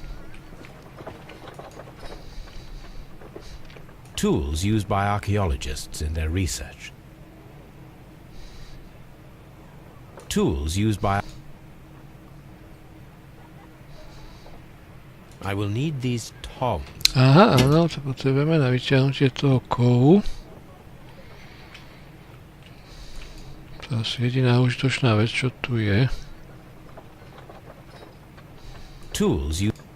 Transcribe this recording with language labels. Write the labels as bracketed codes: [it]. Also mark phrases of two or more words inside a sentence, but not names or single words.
[en] Tools used by archaeologists in their research. Tools used by... I will need these tongs. [sk] Aha, áno, to potrebujeme na vyťahnutie toho kovu. To je asi jediná užitočná vec, čo tu je. [en] Tools you...